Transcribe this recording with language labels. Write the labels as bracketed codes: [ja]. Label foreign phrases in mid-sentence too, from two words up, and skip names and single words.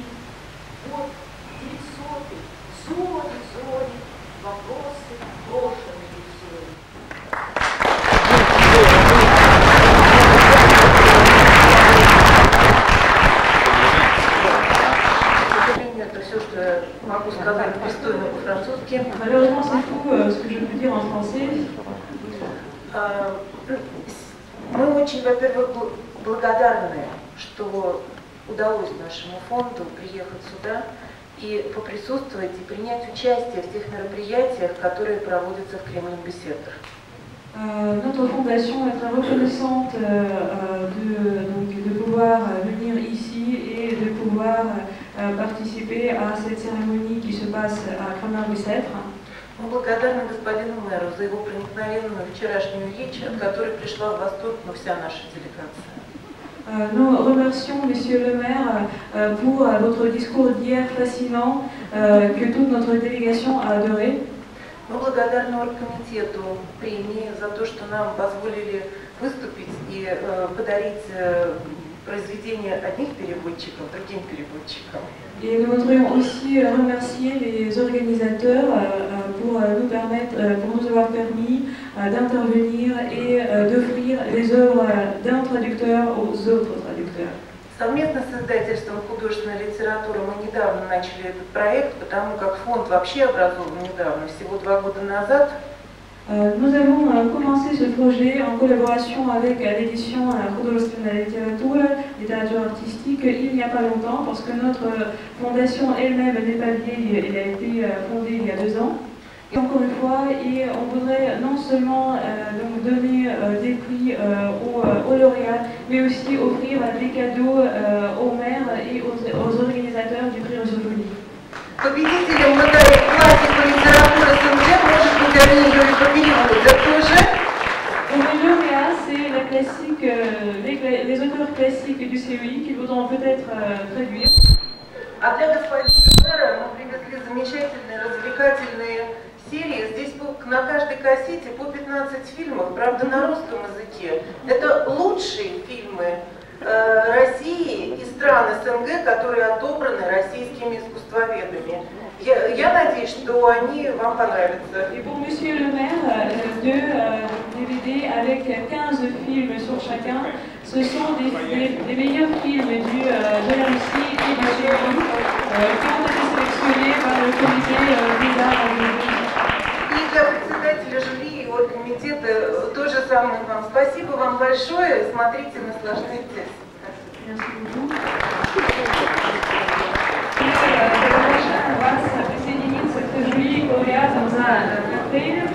[ru] Вот 900-й, зори, вопросы брошенные зори. Это все, что я могу сказать пристойно по-французски. [fr] Malheureusement, c'est tout ce que je peux dire en français. [ru] Мы очень, во-первых, благодарны, что удалось нашему фонду приехать сюда и поприсутствовать и принять участие в тех мероприятиях, которые проводятся в Кремль-Беседах. [fr] Notre fondation est très reconnaissante de pouvoir venir ici et de pouvoir participer à cette cérémonie qui se passe à Кремль-Беседа. [ru] Мы благодарны господину мэру за его проникновенную вчерашнюю речь, от которой пришла в восторг вся наша делегация. [fr] Nous remercions Monsieur le maire pour votre discours d'hier fascinant que toute notre délégation a adoré. [ru] Мы благодарны оргкомитету премии за то, что нам позволили выступить и подарить произведения одних переводчиков другим переводчикам. [fr] Et nous voudrions aussi remercier les organisateurs pour nous avoir permis d'intervenir et d'offrir les œuvres d'un traducteur aux autres traducteurs. [ru] Совместно с издательством художественной литературы мы недавно начали этот проект, потому как фонд вообще образован недавно, всего 2 года назад. [fr] Nous avons commencé ce projet en collaboration avec l'édition Художественная littérature artistique il n'y a pas longtemps, parce que notre fondation elle-même n'est pas vieille, elle a été fondée il y a 2 ans. Et encore une fois, et on voudrait non seulement donc donner des prix aux lauréats, mais aussi offrir des cadeaux aux maires et aux organisateurs du prix Rosovoli. [ru] Победителем медали классика литературы СНГ может быть Амина Юрьевна Переводза тоже. [fr] Et le lauréat, c'est la classique, les auteurs classiques du CEI qui voudront peut-être traduire. [ru] А для господина мэра мы привезли замечательные развлекательные серии. Здесь на каждой кассете по 15 фильмов, правда на русском языке. Это лучшие фильмы стран СНГ, которые отобраны российскими искусствоведами. Я надеюсь, что они вам понравятся. [fr] Et pour Monsieur le maire, deux DVD avec 15 films sur chacun. Ce sont des meilleurs films de la Russie et de Suède qui ont été sélectionnés par le comité des arts. [ru] И для председателя жюри и оргкомитета то же самое вам. Спасибо вам большое. Смотрите, наслаждайтесь. Приглашаем вас присоединиться к жюри лауреатам за коктейлем.